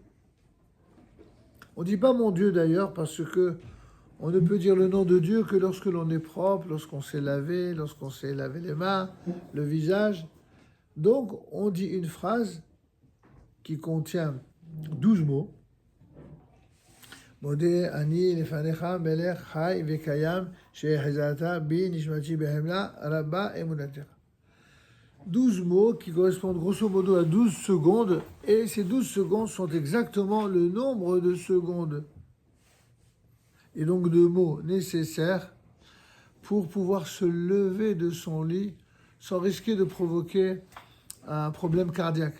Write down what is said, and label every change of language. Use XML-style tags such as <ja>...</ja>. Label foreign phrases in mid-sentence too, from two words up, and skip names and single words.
<fr>On ne dit pas mon Dieu, d'ailleurs, parce que on ne peut dire le nom de Dieu que lorsque l'on est propre, lorsqu'on s'est lavé, lorsqu'on s'est lavé les mains, le visage. Donc, on dit une phrase qui contient 12 mots.</fr> <he>מודה אני לפניך מלך חי וקיים שהחזרת בי נשמתי בחמלה רבה אמונתך.</he> <fr>12 mots qui correspondent grosso modo à 12 secondes, et ces 12 secondes sont exactement le nombre de secondes et donc de mots nécessaires pour pouvoir se lever de son lit sans risquer de provoquer un problème cardiaque.</fr>